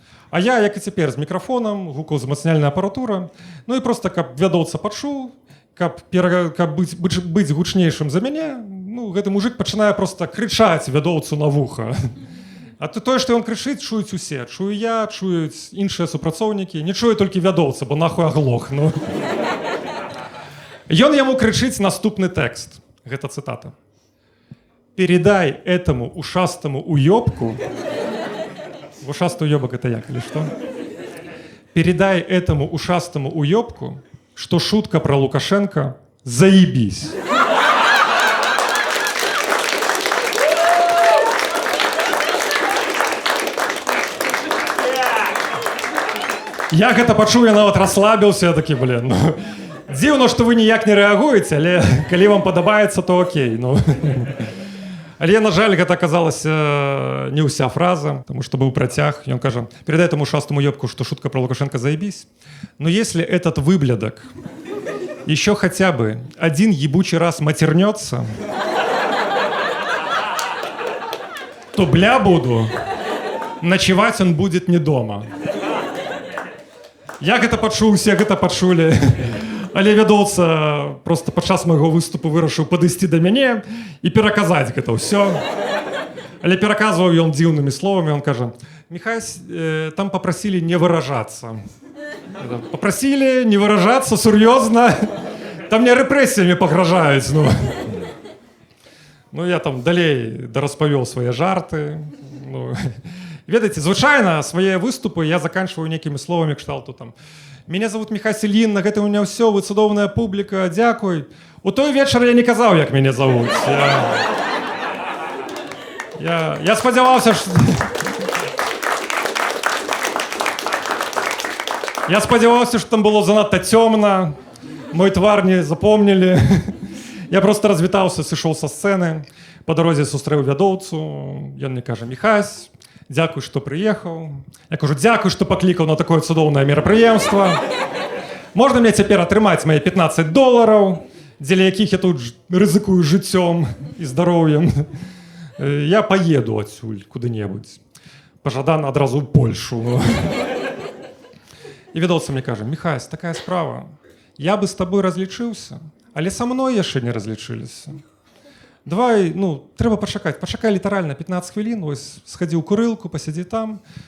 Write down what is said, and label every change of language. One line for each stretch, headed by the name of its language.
Belarusian: А я, як і цяпер, з мікрафонам, гукаўзмацняльная апаратура, ну і проста, каб вядоўца пачуў, каб быць гучнейшым за мяне, ну, гэты мужик пачынае проста крычаць вядоўцу на вуха. А тое, што ён крычыць, чуюць усе. Чую я, чуюць іншыя супрацоўнікі, не чуе толькі вядоўца, бо нахуй аглох. Ну. Ён яму крычыць наступны тэкст. Гэта цытата.
Russian: «Передай этому ушастому уёбку». Ушастый уёбок это як, или что? «Передай этому ушастому уёбку, что шутка про Лукашенко заебись».
Belarusian: Я гэта пачуў, я нават расслабіўся, я такі, блин, ну, дзіўна, што вы ніяк не рэагуеце, але калі вам падабаецца, то окей. Ну. Але, на жаль, гэта аказалася не ўся фраза, потому что быў працяг. Ён кажа:
Russian: «Передай этому ушастому ёбку, что шутка про Лукашенко заебись. Но если этот выблядок еще хотя бы один ебучий раз матернется, то бля буду, ночевать он будет не дома».
Belarusian: Я гэта пачуў, усе гэта пачулі. Але вядоўца проста падчас майго выступу вырашыў падысці да мяне і пераказаць гэта ўсё. Але пераказваў ён дзіўнымі словамі, ён кажа:
Russian: Михась, там попросили не выражаться. Попросили не выражаться, серьезно. Там мне репрессиями погрожают.
Belarusian: Ну, я там далей дорасповел свои жарты. Ну, ведаете, звычайно свои выступы я заканчиваю некими словами кшталту там.
Russian: Меня зовут
Belarusian: Михась Ильин, на гэта у меня все, вы цудоўная публіка, дзякуй. У той вечар я не казаў, як мяне зовут. Я спадзяваўся, што... Я спадзяваўся, што там было занадта цёмна, мой твар не запомнілі. Я просто развітаўся, сышоў са сцэны, па дарозе сустрэў вядоўцу, ён мне кажа: Михась, дзякуй, што прыехаў. Я кажу: дзякуй, што паклікаў на такое цудоўнае мерапрыемства. Можна мне цяпер атрымаць мае $15, дзеля якіх я тут рызыкую жыццём і здароўем. Я паеду адсюль куды-небудзь. Пажадана адразу ў Польшу. І вядоўца мне кажа: Михась, такая справа. Я бы з табой разлічыўся, але са мной яшчэ не разлічыліся. Давай, трэба пачакаць. Пачакай літаральна 15 хвілін, вось схадзі ў курылку, пасядзі там.